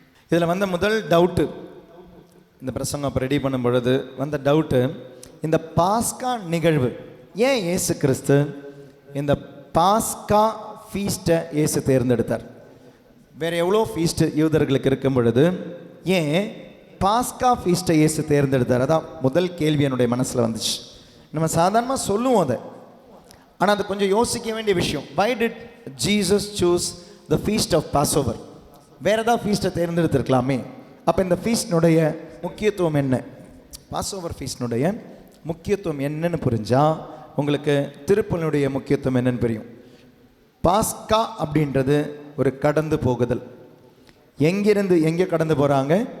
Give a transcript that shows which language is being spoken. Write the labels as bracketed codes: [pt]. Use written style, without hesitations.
[ta] இதில் வந்த முதல் டவுட்டு, இந்த பிரசங்கம் அப்போ ரெடி பண்ணும் பொழுது வந்த டவுட்டு, இந்த பாஸ்கா நிகழ்வு ஏன் இயேசு கிறிஸ்து இந்த பாஸ்கா ஃபீஸ்ட்டை இயேசு தேர்ந்தெடுத்தார்? வேறு எவ்வளோ ஃபீஸ்ட்டு யூதர்களுக்கு இருக்கும் பொழுது ஏன் பாஸ்கா ஃபீஸ்ட்டை இயேசு தேர்ந்தெடுத்தார்? அதான் முதல் கேள்வி என்னுடைய மனசில் வந்துச்சு. நம்ம சாதாரணமாக சொல்லுவோம் அதை, ஆனால் அது கொஞ்சம் யோசிக்க வேண்டிய விஷயம். [en] Why did Jesus choose the feast of Passover? [ta] வேறு ஏதாவது ஃபீஸ்ட்டை தேர்ந்தெடுத்திருக்கலாமே. அப்போ இந்த ஃபீஸ்டினுடைய முக்கியத்துவம் என்ன, பாஸ்ஓவர் ஃபீஸ்டினுடைய முக்கியத்துவம் என்னன்னு புரிஞ்சால் உங்களுக்கு திருப்பலினுடைய முக்கியத்துவம் என்னன்னு புரியும். பாஸ்கா அப்படின்றது ஒரு கடந்து போகுதல். எங்கிருந்து எங்கே கடந்து போகிறாங்க?